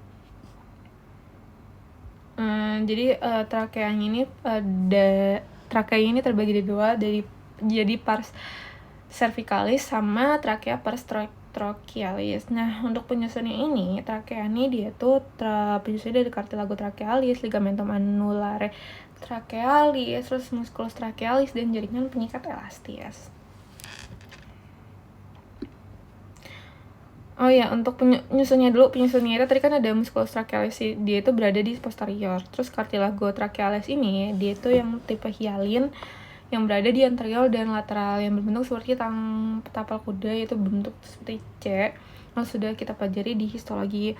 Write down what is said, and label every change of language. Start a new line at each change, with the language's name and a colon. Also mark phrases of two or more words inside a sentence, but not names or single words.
Indonesian: Jadi trakea ini trakea ini terbagi di dua, jadi
Latin: pars cervicalis
Indonesian: sama trakea
Latin: pars trachealis.
Indonesian: Nah, untuk penyusunnya ini, trakea ini dia tuh penyusunnya dari
Latin: cartilago trachealis, ligamentum annulare trachealis,
Indonesian: terus
Latin: musculus trachealis,
Indonesian: dan jaringan pengikat elastis. Oh ya, untuk penyusunnya itu tadi kan ada
Latin: musculus trachealis,
Indonesian: dia itu berada di posterior. Terus
Latin: cartilago trachealis
Indonesian: ini dia itu yang tipe hyalin yang berada di anterior dan lateral, yang berbentuk seperti tapal kuda, yaitu bentuk seperti C, yang sudah kita pelajari di histologi.